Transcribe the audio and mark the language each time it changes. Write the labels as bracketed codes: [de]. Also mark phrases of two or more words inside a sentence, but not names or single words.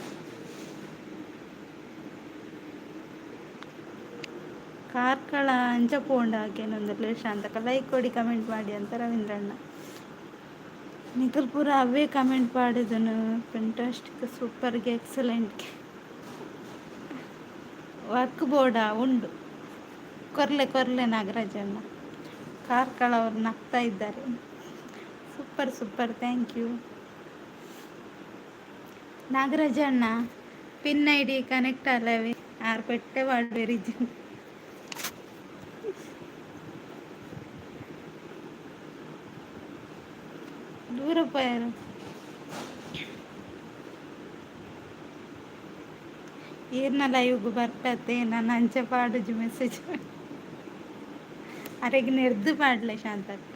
[kn] ಕಾರ್ಕಳ [tcy] ಅಂಚ ಪೋಂಡ ಹಾಕೇನೊಂದು ಲೇಷ [kn] ಅಂತ ಲೈಕ್ ಕೊಡಿ ಕಮೆಂಟ್ ಮಾಡಿ ಅಂತ ರವೀಂದ್ರಣ್ಣ. ನಿಖಿಲ್ ಪುರ ಅವೇ ಕಮೆಂಟ್ ಮಾಡಿದನು. [en] fantastic superge excellentge. [tcy] ವರ್ಕ್ ಬೋರ್ಡ ಉಂಡು ಕೊರ್ಲೆ ನಾಗರಾಜಣ್ಣ. [kn] ಕಾರ್ಕಳ ಅವ್ರು ನಗ್ತಾ ಇದ್ದಾರೆ. [en] super thank you [kn] ನಾಗರಾಜಣ್ಣ. [en] pin ID connect [tcy] ಅಲ್ಲವೇ ಆರು ಪೆಟ್ಟೆ ವಾಡ್ಬೇರಿಜ್ಜು. ದೂರ ಪೋಯಾರು. ಏರ್ನ ಲೈವ್ಗೆ ಬರ್ತತೆ ನಾನು ಅಂಚೆ ಪಾಡುಜು ಮೆಸೇಜ್ ಅರೆಗೆ ನೆರ್ದು ಪಾಡ್ಲೆ ಶಾಂತಕ್ಕ.